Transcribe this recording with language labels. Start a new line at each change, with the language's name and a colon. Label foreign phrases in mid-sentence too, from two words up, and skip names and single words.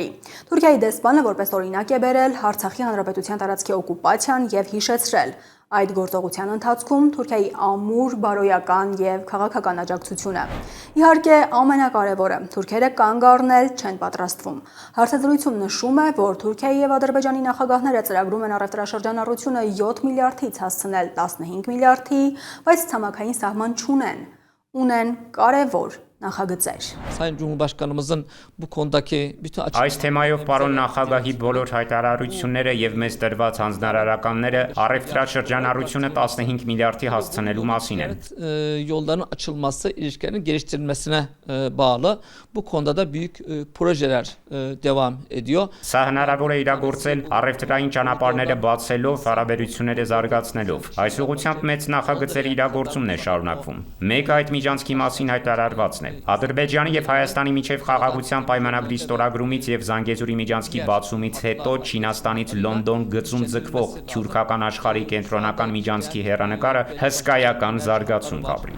Armenian: Թուրքիայի դեսպանը որպես օրինակ է բերել Արցախի հանրապետության տարածքի օկուպացիան եւ հիշեցրել այդ գործողության ընթացքում Թուրքիայի ամուր, բարոյական եւ քաղաքական աջակցությունը։ Իհարկե, ամենակարևորը, թուրքերը կանգ առնել չեն պատրաստվում։ Հարցազրույցում նշում է, որ Թուրքիայի եւ Ադրբեջանի նախագահները ծրագրում են առևտրաշրջանառությունը 7 միլիարդից հասցնել 15 միլիարդի, բայց ցամաքային սահման չունեն։ Ունեն կարևոր նախագծեր։
Turkish: Sayın Cumhurbaşkanımızın bu konudaki bütün
Armenian: Այս թեմայով պարոն նախագահի բոլոր հայտարարությունները եւ մեծ դրված հանձնարարականները առևտրաշրջանառությունը 15 միլիարդի հասցնելու մասին են։
Turkish: Yolların açılması, ilişkilerin geliştirilmesine bağlı. Bu konuda da büyük projeler devam ediyor.
Armenian: Սա հնարավոր է իրագործել առևտրային ճանապարհները բացելով, հարաբերությունները զարգացնելով։ Այս ուղղությամբ մեծ նախագծերի իրագործումն է շարունակվում։ Մեկ այդ միջանցքի մասին հայտարարվածն է։ Ադրբեջանի եւ Հայաստանի միջև խաղաղության պայմանագրի ստորագրումից եւ Զանգեզուրի միջանցքի բացումից հետո Չինաստանից Լոնդոն գծում ձգվող թուրքական աշխարհի կենտրոնական միջանցքի հեռանկարը հսկայական զարգացում կապրի։